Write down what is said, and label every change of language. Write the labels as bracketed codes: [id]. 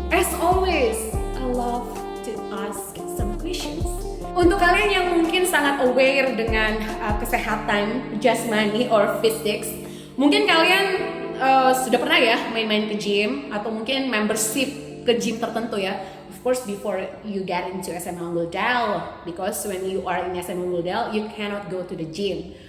[en] As always, I love to ask some questions. [id] Untuk kalian yang mungkin sangat aware dengan kesehatan jasmani [en] or physics, [id] mungkin kalian sudah pernah ya main-main ke gym atau mungkin membership ke gym tertentu ya. [en] Of course before you get into SMA Unggul, because when you are in SMA Unggul you cannot go to the gym.